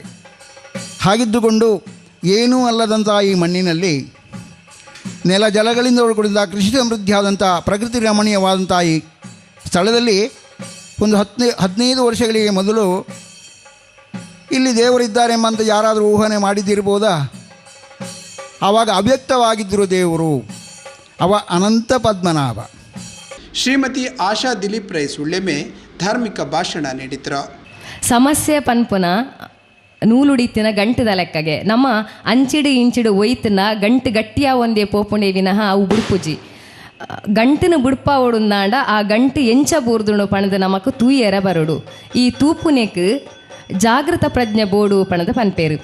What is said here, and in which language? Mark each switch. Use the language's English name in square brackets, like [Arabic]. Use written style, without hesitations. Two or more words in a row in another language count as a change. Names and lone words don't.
[Kannada] ಹಾಗಿದ್ದುಕೊಂಡು ಏನೂ ಅಲ್ಲದಂಥ ಈ ಮಣ್ಣಿನಲ್ಲಿ ನೆಲ ಜಲಗಳಿಂದ ಒಳಗೊಂಡ ಕೃಷಿ ಸಮೃದ್ಧಿಯಾದಂಥ ಪ್ರಕೃತಿ ರಮಣೀಯವಾದಂಥ ಈ ಸ್ಥಳದಲ್ಲಿ ಒಂದು 15 ವರ್ಷಗಳಿಗೆ ಮೊದಲು ಇಲ್ಲಿ ದೇವರಿದ್ದಾರೆ ಎಂಬಂತ ಯಾರಾದರೂ ಊಹನೆ ಮಾಡಿದ್ದಿರ್ಬೋದಾ? ಆವಾಗ ಅವ್ಯಕ್ತವಾಗಿದ್ದರು ದೇವರು, ಅವ ಅನಂತ ಪದ್ಮನಾಭ. ಶ್ರೀಮತಿ ಆಶಾ ದಿಲೀಪ್ ರೈ ಸುಳ್ಳೆಮೆ ಧಾರ್ಮಿಕ ಭಾಷಣ ನೀಡಿದರು. [Tulu] ಸಮಸ್ಯೆ ಪನ್ಪುನ ನೂಲುಡಿತಿನ ಗಂಟದ ಲೆಕ್ಕಗೆ ನಮ್ಮ ಅಂಚಿಡು ಇಂಚಿಡು ಒಯ್ತಿನ ಗಂಟು ಗಟ್ಟಿಯ ಒಂದೇ ಪೋಪುಂಡೆ ವಿನಃ ಅವು ಬುಡ್ಪುಜಿ ಗಂಟಿನ ಬುಡ್ಪ ಓಡುಂದಾಂಡ ಆ ಗಂಟು ಎಂಚ ಬೂರ್ದುಣು ಪಣದ ನಮಕ್ ತೂಯೆರ ಬರುಡು. ಈ ತೂಪುನೆಕ್ ಜಾಗೃತ ಪ್ರಜ್ಞೆ ಬೋಡು ಪಣದ ಪನ್ಪೇರು.